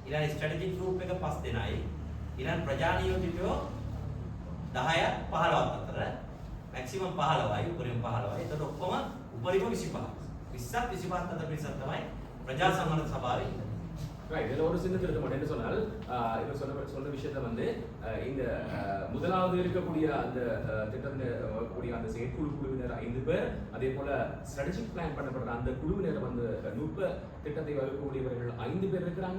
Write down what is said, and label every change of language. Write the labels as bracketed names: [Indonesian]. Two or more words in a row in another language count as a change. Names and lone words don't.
[Sinhala] ඊළඟ [English] strategic group [Sinhala] එක 5 දෙනයි. ඊළඟ ප්‍රජානියෝජිතයෝ 10ක් 15ක් අතර මැක්සිමම් 15යි උපරිම 15යි. එතකොට ඔක්කොම උපරිම 25. 20ක් 25ක් අතර පිරිසක් තමයි ප්‍රජා සංවර්ධන සභාවේ ඉන්නේ. [Tamil] ரைட் இதில் ஒரு சின்ன திருத்தம் என்ன சொன்னால் இவர் சொன்ன விஷயத்த வந்து இந்த முதலாவது இருக்கக்கூடிய அந்த திட்டம் கூடிய அந்த செயற்குழு குழுவினர் 5 பேர், அதே போல [English] strategic plan [Tamil] பண்ணப்படுற அந்த குழுவினர் வந்து நுட்ப திட்டத்தை வகுக்கக்கூடியவர்கள் 5 பேர் இருக்கிறாங்க.